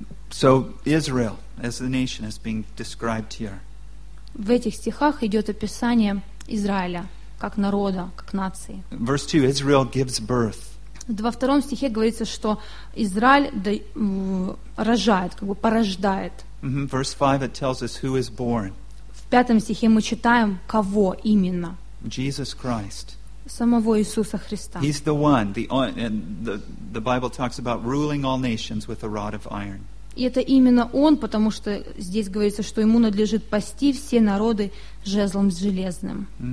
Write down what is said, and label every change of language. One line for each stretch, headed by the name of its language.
English: So Israel, as the nation, is being described here.
Russian: В этих стихах идет описание Израиля, как народа, как нации.
English: Verse 2, Israel gives birth.
Russian: Во втором стихе говорится, что Израиль рожает, как бы порождает.
English: Verse 5, it tells us who is born.
Russian: В пятом стихе мы читаем, кого именно.
English: Jesus Christ.
Russian: Самого Иисуса Христа.
English: He's the one, the Bible talks about ruling all nations with a rod of iron.
Russian: И это именно Он, потому что здесь говорится, что Ему надлежит пасти все народы жезлом железным.